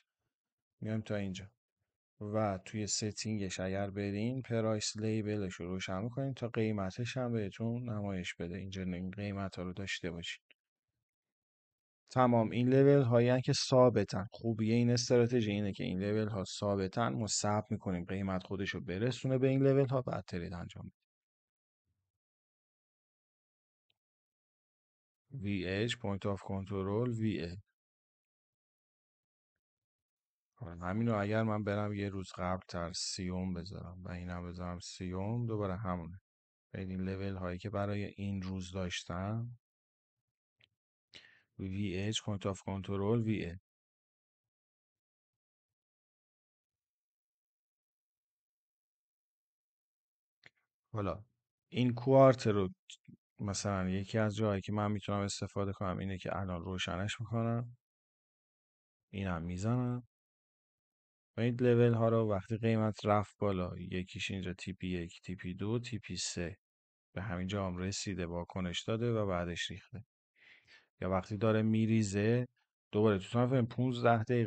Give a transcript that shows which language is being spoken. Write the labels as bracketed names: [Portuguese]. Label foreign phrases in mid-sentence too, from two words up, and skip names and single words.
[Persian] میایم تا اینجا و توی ستینگش اگر برین [English] price label [Persian] رو روشن میکنین تا قیمتش هم بهتون نمایش بده. اینجا این قیمت ها رو داشته باشین. تمام این لیول هایی که ثابتن. خوبیه این استراتژی اینه که این لیول ها ثابتن، ما ثبت میکنیم قیمت خودش رو برسونه به این لیول ها، بعد ترید انجام میدیم. [English] VH point of control VA. [Persian] همینو اگر من برم یه روز قبل تر 30 بذارم و اینم بذارم 30، دوباره همونه. این لیول هایی که برای این روز داشتم [English] VH point of control VA. [Persian] حالا این کوارت رو مثلا یکی از جاهایی که من میتونم استفاده کنم اینه که الان روشنش میکنم، اینم میزنم و این لیول ها رو وقتی قیمت رفت بالا، یکیش اینجا [English] TP 1 TP 2 TP 3 [Persian] به همین جا هم رسیده، واکنش داده و بعدش ریخته، یا وقتی داره میریزه دوباره تو تایم 15 دقیقه.